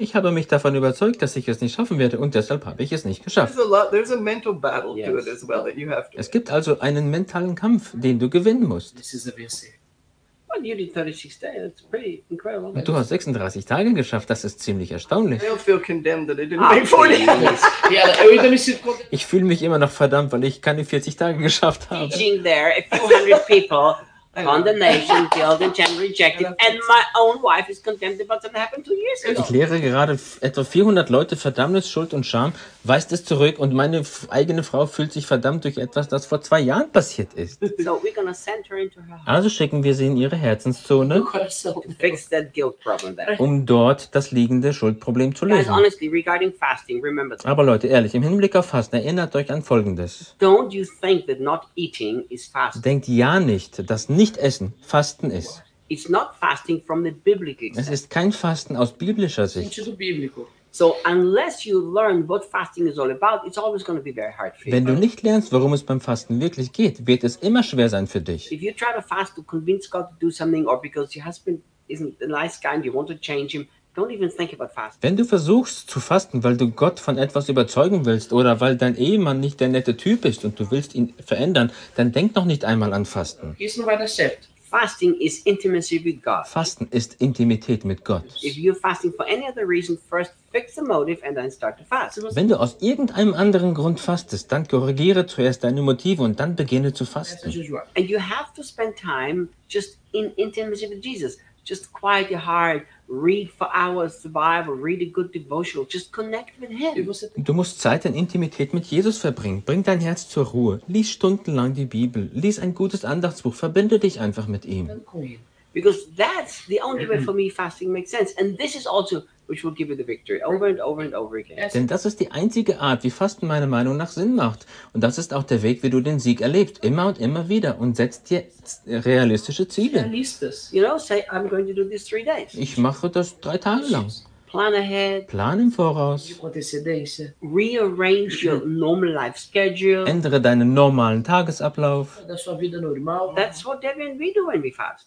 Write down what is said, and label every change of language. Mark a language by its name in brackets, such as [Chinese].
[German] Ich habe mich davon überzeugt, dass ich es nicht schaffen werde und deshalb habe ich es nicht geschafft. [English] There's a mental battle to it as well that you have to. [German] Es gibt also einen mentalen Kampf, den du gewinnen musst. [English] Well, you did 36 days. That's pretty incredible. [German] Und du hast 36 Tage geschafft, das ist ziemlich erstaunlich. [English] I don't feel condemned that I didn't make 40 days. [German] Ich fühle mich immer noch verdammt, weil ich keine 40 Tage geschafft habe. [English] Teaching there a few hundred people. Condemnation, guilt and shame rejected, and my own wife is condemned about what happened 2 years ago. [German] Ich lehre gerade etwa 400 Leute Verdammnis, Schuld und Scham, weist es zurück und meine eigene Frau fühlt sich verdammt durch etwas, das vor 2 Jahren passiert ist. [English] So we're gonna send her into her heart. [German] Also schicken wir sie in ihre Herzenszone, [English] fix that guilt problem there. [German] Um dort das liegende Schuldproblem zu lösen. [English] Guys, honestly, regarding fasting, remember that. [German] Aber Leute, ehrlich, im Hinblick auf Fasten, erinnert euch an Folgendes. [English] Don't you think that not eating is fasting? [German] Denkt ja nicht, dass nicht essen Fasten ist. [English] It's not fasting from the biblical sense. [German] Es ist kein Fasten aus biblischer Sicht. [English] So unless you learn what fasting is all about, it's always going to be very hard for you. [German] Wenn du nicht lernst, worum es beim Fasten wirklich geht, wird es immer schwer sein für dich. [English] If you try to fast to convince God to do something or because your husband isn't a nice guy and you want to change him, don't even think about fasting. [German] Wenn du versuchst zu fasten, weil du Gott von etwas überzeugen willst oder weil dein Ehemann nicht der nette Typ ist und du willst ihn verändern, dann denk noch nicht einmal an Fasten. [English] Here's another step. Fasting is intimacy with God. [German] Fasten ist Intimität mit Gott. [English] If you're fasting for any other reason, first fix the motive and then start to fast. [German] Wenn du aus irgendeinem anderen Grund fastest, dann korrigiere zuerst deine Motive und dann beginne zu fasten. [English] And you have to spend time just in intimacy with Jesus. just quiet your heart, read for hours the Bible, read a good devotional, just connect with him. [German] Du musst Zeit in Intimität mit Jesus verbringen. Bring dein Herz zur Ruhe. Lies stundenlang die Bibel. Lies ein gutes Andachtsbuch. Verbinde dich einfach mit ihm. [English] Because that's the only way for me fasting makes sense. And this is also which will give you the victory over and over and over again. [German] Denn das ist die einzige Art, wie Fasten meiner Meinung nach Sinn macht. Und das ist auch der Weg, wie du den Sieg erlebst, immer und immer wieder. Und setzt dir realistische Ziele. [English] You know, say, I'm going to do this 3 days. [German] Ich mache das 3 Tage lang. [English] Plan ahead. [German] Plan im Voraus. [English] Rearrange your normal life schedule. [German] Ändere deinen normalen Tagesablauf. [English] That's what Debbie and we do when we fast.